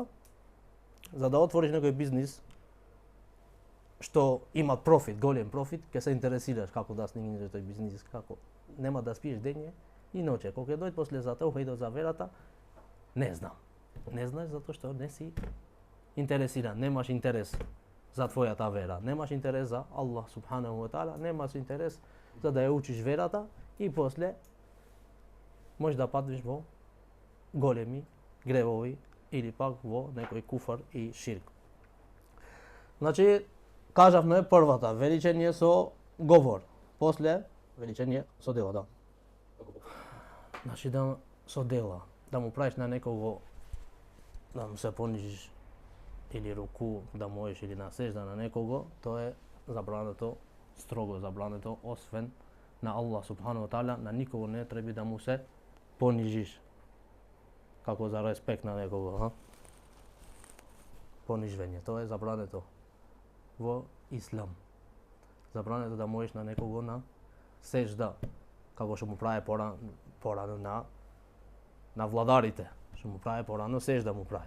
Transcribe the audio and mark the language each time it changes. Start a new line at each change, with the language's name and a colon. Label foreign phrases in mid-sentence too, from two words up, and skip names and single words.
Macedonian: За да отвориш некој бизнис што има профит, голем профит, ќе се интересираш како да стигнеш до тој бизнис, како нема да спиеш дење и ноќе. Кога ќе дојде после за таухидот, за верата, не знам. Не знаеш затоа што не си интересиран, немаш интерес за твојата вера, немаш интерес за Аллах
Arabic: سبحانه وتعالى,
Macedonian: немаш интерес за да ја учиш верата и после можеш да паднеш во големи гревови или пак во некој куфар и ширк. Значи, кажавме првата, величение со говор, после величение со дела, да. Значи, со дела, да му правиш на некого, да му се понижиш или руку да можеш или на сежда на некого, тоа е забрането, строго забрането, освен на Аллах
Arabic: سبحانه وتعالى,
Macedonian: на никого не треба да му се понижиш. Како за респект на некого, понижвање, тоа е забрането во ислам. Забрането да можеш на некого на сежда, како што му прави порано на владарите, што му прави порано сежда му прави.